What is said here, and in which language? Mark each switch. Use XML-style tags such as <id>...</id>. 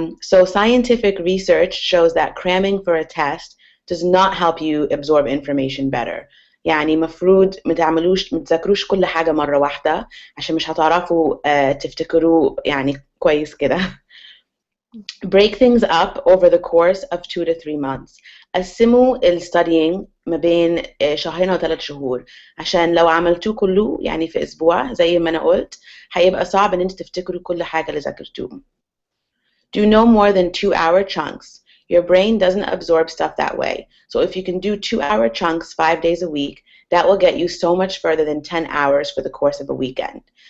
<en>So scientific research shows that cramming for a test does not help you absorb information better.</en> <ar>يعني مفروض ما تذاكروش كل حاجة مرة واحدة عشان مش هتعرفوا تفتكروا يعني كويس كده.</ar> <en>Break things up over the course of 2 to 3 months.</en> <ar>قسموا الstudying ما بين شهرين أو 3 شهور، عشان لو عملتوه كله يعني في أسبوع زي ما أنا قلت هيبقى صعب إن أنتوا تفتكروا كل حاجة اللي ذاكرتوه.</ar> <en>Do no more than 2-hour chunks. Your brain doesn't absorb stuff that way. So if you can do 2-hour chunks 5 days a week, that will get you so much further than 10 hours for the course of a weekend.</en>